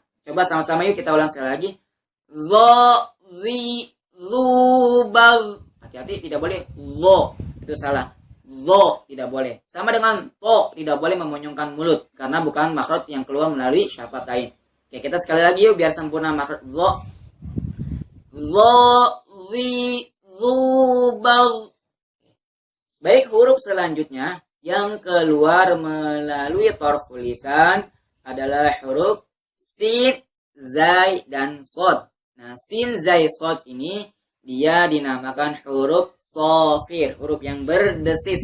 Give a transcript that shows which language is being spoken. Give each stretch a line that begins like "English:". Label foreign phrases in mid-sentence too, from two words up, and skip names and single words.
Indonesian: Coba sama-sama yuk kita ulang sekali lagi. Zo, zi, zu, bal. Hati-hati, tidak boleh zo, itu salah. Zo tidak boleh. Sama dengan to, tidak boleh memonyongkan mulut karena bukan makhraj yang keluar melalui syafatain. Oke, kita sekali lagi yuk biar sempurna makhraj zo. Zo, zi, zu, bal. Baik, huruf selanjutnya yang keluar melalui
Arabic: طرف اللسان
Indonesian: adalah huruf sin, zai, dan sod. Nah, sin, zai, sod ini dia dinamakan huruf shafir, huruf yang berdesis.